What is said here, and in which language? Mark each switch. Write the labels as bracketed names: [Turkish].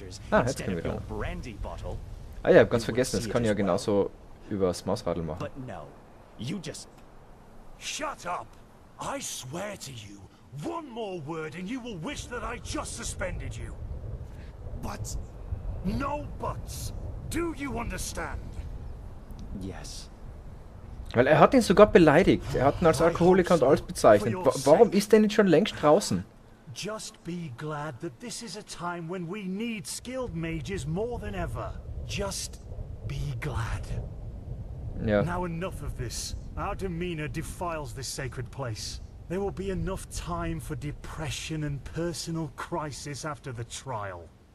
[German] Ah, jetzt können wir wieder. Ah ja, ich hab ganz vergessen, das kann ich ja genauso über das Mausradl machen. [English] But no, you just Shut up! I swear to you, one more word and you will wish that I just suspended you. But No buts. Do you understand? yes. [German] Weil er hat ihn sogar beleidigt. Er hat ihn als Alkoholiker und alles bezeichnet. Warum ist der nicht schon längst draußen? [English] Just be glad that this is a time when we need skilled mages more than ever. Just be glad. [German] Ja. [English] Now enough of this. Our demeanor defiles this sacred place. There will be enough time for depression and personal crisis after the trial.